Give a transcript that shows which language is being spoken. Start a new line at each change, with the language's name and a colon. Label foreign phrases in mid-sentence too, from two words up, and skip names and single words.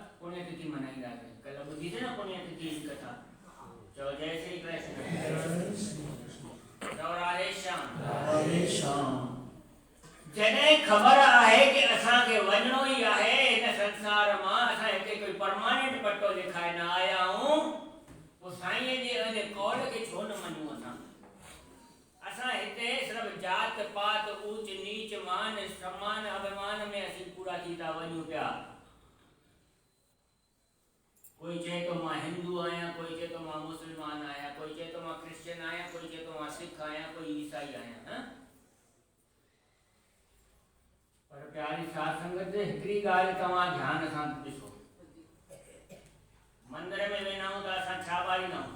Hindi: पुण्यतिथि मनाई रहा है। कल बुद्धि से ना पुण्यतिथि की कथा। चलो जय श्री कृष्ण। जय श्री कृष्ण। और राधे श्याम। राधे श्याम।
Sindhi: जॾहिं ख़बर आहे कि असांखे वञणो ई आहे इन संसार मां, असां हिते कोई परमानेंट पट्टो लिखाए न आया आहियूं, पोइ साईं जे इन कौल खे छो न मञूं असां? असां हिते सिर्फ़ जात पात ऊच नीच मान सम्मान अभिमान में असीं पूरा थी था वञूं पिया। कोई चए तो मां हिंदू आहियां, कोई चए तो मां मुस्लमान आहियां, कोई चए तो मां क्रिश्चियन आहियां, कोई चए तो मां सिख आहियां, कोई ईसाई आहियां। हाँ? पर प्यारी साध संगत हिकिड़ी ॻाल्हि तव्हां ध्यान सां ॾिसो, मंदिर में वेंदा आहियूं त असां छा ॿारींदा आहियूं?